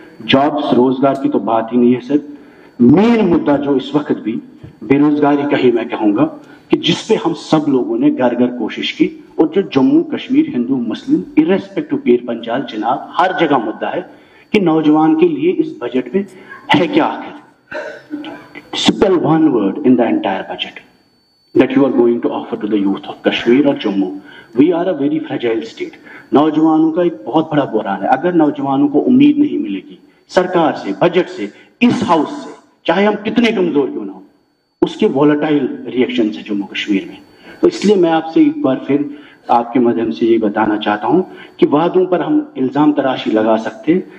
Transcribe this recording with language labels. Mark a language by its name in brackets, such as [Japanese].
[Urdu] Jobs, روزگار کی تو بات ہی نہیں ہے سر. مین مدعا جو اس وقت بھی بے روزگاری کا ہی میں کہوں گا کہ جس پہ ہم سب لوگوں نے گھر گھر کوشش کی, اور جو جموں کشمیر ہندو مسلم ارریسپیکٹو پیر پنچال جناب ہر جگہ مدعا ہے کہ نوجوان کے لیے اس بجٹ میں ہے کیا آخر. [English] Simple one word in the entire budget that you are going to offer to the youth of Kashmir or Jammu. We are a very fragile state. [Urdu] نوجوانوں کا ایک بہت بڑا بحران ہے. اگر نوجوانوں کو امید نہیں ملے گی سرکار سے, بجٹ سے, اس ہاؤس سے, چاہے ہم کتنے کمزور کیوں نہ ہو, اس کے وولٹائل ریئیکشن سے جموں کشمیر میں. تو اس لیے میں آپ سے ایک بار پھر آپ کے مدھیم سے یہ بتانا چاہتا ہوں کہ وعدوں پر ہم الزام تراشی لگا سکتے.